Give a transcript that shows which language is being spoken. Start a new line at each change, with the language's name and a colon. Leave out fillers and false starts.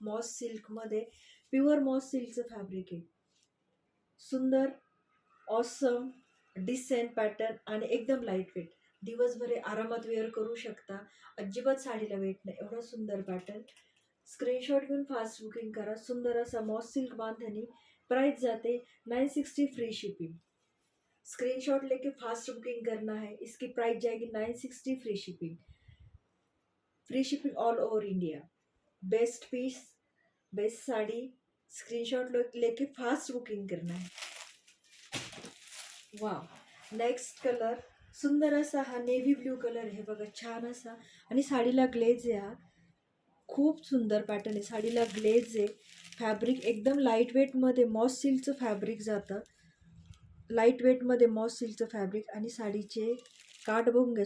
Marathi: MOS सिल्कमध्ये pure MOS सिल्कचं fabric आहे. सुंदर ऑसम डिसेंट पॅटर्न आणि एकदम लाईट वेट. दिवसभर आरामात वेअर करू शकता. अजिबात साडीला वेट नाही, एवढा सुंदर पॅटर्न. स्क्रीनशॉट घेऊन फास्ट बुकिंग करा. सुंदर असा मॉस सिल्क बांधणी. प्राइस जाते 960 फ्री शिपिंग.
Hindi: स्क्रीनशॉट लेके फास्ट बुकिंग करना है. इसकी प्राइस जाएगी 960 free shipping.
English: Free shipping all over India. Best piece, best sari.
Hindi: Screenshot लेके फास्ट बुकिंग करना है. वाव.
Marathi: नेक्स्ट कलर सुंदर असा हा नेव्ही ब्ल्यू कलर आहे. बघा छान असा आणि साडीला ग्लेज आहे. हा खूप सुंदर पॅटर्न आहे. साडीला ग्लेज आहे. फॅब्रिक एकदम लाईट वेटमध्ये मॉस सिल्कचं फॅब्रिक जातं. लाईट वेटमध्ये मॉस सिल्कचं फॅब्रिक आणि साडीचे काठ बघून घ्या.